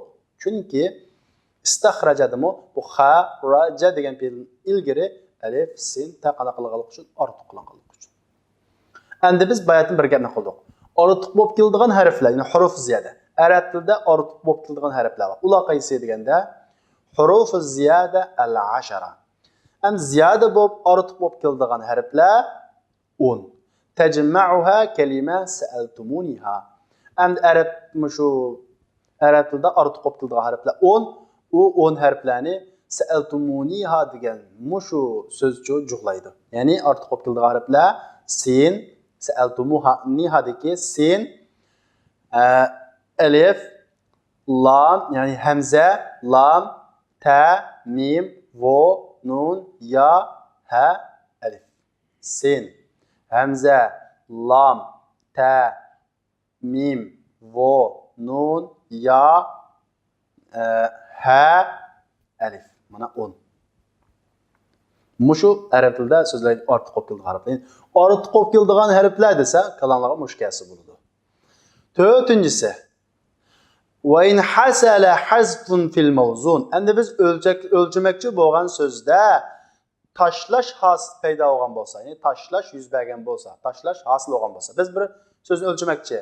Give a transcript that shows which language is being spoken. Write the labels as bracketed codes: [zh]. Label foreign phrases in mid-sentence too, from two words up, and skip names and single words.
[uz] Chunki istaxrajadimi bu xa, raja degan fe'l ilgari alif, sin, ta qanaqalig'lik uchun ortiq qilinganlik uchun. Endi biz bayatni bir gapni qildik. Ortiq bo'lib keladigan harflar, ya'ni [ar] حروف زيادة. [uz] Arab tilida ortiq bo'lib keladigan harflar bor. Ular qaysi deganda [ar] حروف زيادة العشرة. [uz] Endi ziyada bo'lib ortiq bo'lib keladigan harflar 10. [ar] تجمعها كلمة سألتمونيها. [uz] Endi arab tilida ortiq bo'lib keladigan harflar 10. U 10 harflarni sa'altumuniha degan mushu so'zchu jug'laydi. Ya'ni ortiq bo'lib keladigan harflar sin, sa'altumuha nihadagi sin, alif, lam, ya'ni hamza, lam, ta, mim, vo, nun, ya, ha, alif. Sin, hamza, lam, ta, mim, vo, nun, ya, ha, alif. Mana 10. Mushu arab tilida so'zlar ortiq bo'lib kelgan harflar. Ortiq bo'lib kelgan harflar desa, kalamlarga mushkasi bo'ladi. [ar] 4-inchisi وإن حصل حذف في الموزون. [uz] Endi biz o'lchamoqchi bo'lgan so'zda tashlash hosil paydo bo'lgan bo'lsa, ya'ni tashlash yuz bergan bo'lsa, tashlash hosil bo'lgan bo'lsa, biz bir so'zni o'lchamoqchi.